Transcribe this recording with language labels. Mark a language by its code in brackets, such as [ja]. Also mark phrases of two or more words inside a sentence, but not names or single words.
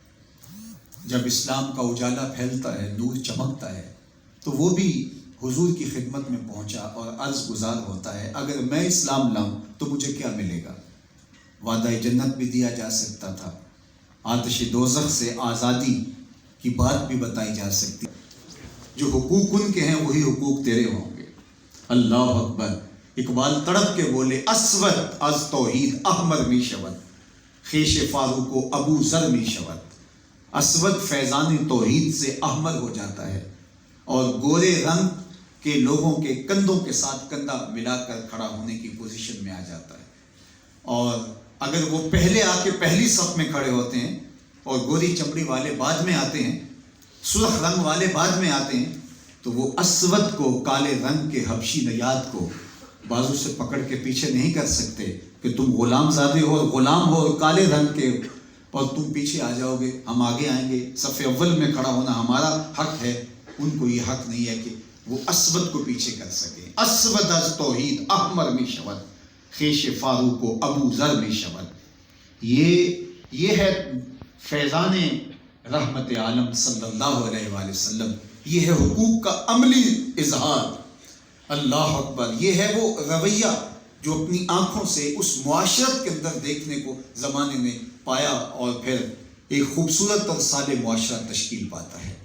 [ur] جب اسلام کا اجالا پھیلتا ہے، نور چمکتا ہے، تو وہ بھی حضور کی خدمت میں پہنچا اور عرض گزار ہوتا ہے اگر میں اسلام لاؤں تو مجھے کیا ملے گا؟ وعدہ جنت بھی دیا جا سکتا تھا، آتش دوزخ سے آزادی کی بات بھی بتائی جا سکتی، جو حقوق ان کے ہیں وہی حقوق تیرے ہوں گے۔ [ar] اللہ اکبر۔ [ur] اقبال تڑپ کے بولے [fa] اسود از توحید احمر می شود، خیش فاروق و ابو ذر می شود۔ [ur] اسود فیضان توحید سے احمر ہو جاتا ہے اور گورے رنگ کے لوگوں کے کندھوں کے ساتھ کندھا ملا کر کھڑا ہونے کی پوزیشن میں آ جاتا ہے، اور اگر وہ پہلے آ کے پہلی صف میں کھڑے ہوتے ہیں اور گوری چمڑی والے بعد میں آتے ہیں، سرخ رنگ والے بعد میں آتے ہیں، تو وہ اسود کو، کالے رنگ کے حبشی نیاد کو بازو سے پکڑ کے پیچھے نہیں کر سکتے کہ تم غلام زادے ہو اور غلام ہو اور کالے رنگ کے اور تم پیچھے آ جاؤ گے، ہم آگے آئیں گے، صف اول میں کھڑا ہونا ہمارا حق ہے۔ ان کو یہ حق نہیں ہے کہ وہ اسود کو پیچھے کر سکے۔ [fa] اسود از توحید احمر می شود، خیش فاروق و ابو ذر می شود۔ [ur] یہ ہے فیضان رحمت عالم [ar] صلی اللہ علیہ وآلہ وسلم، [ur] یہ ہے حقوق کا عملی اظہار۔ [ar] اللہ اکبر، [ur] یہ ہے وہ رویہ جو اپنی آنکھوں سے اس معاشرت کے اندر دیکھنے کو زمانے نے پایا اور پھر ایک خوبصورت اور صالح معاشرہ تشکیل پاتا ہے۔